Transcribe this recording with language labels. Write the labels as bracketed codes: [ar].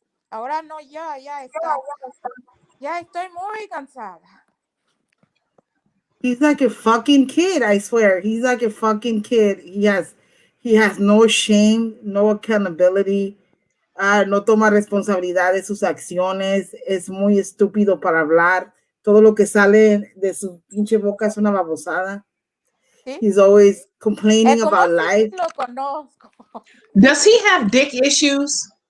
[es] Ahora no, ya estoy muy cansada. [en] He's like a fucking kid, I swear. He's like a fucking kid. He has no shame, no accountability. [es] No toma responsabilidad de sus acciones. Es muy estúpido para hablar. Todo lo que sale de su pinche boca es una babosada. ¿Sí? [en] He's always complaining about life. [es] Lo conozco. [en] Does he have dick issues?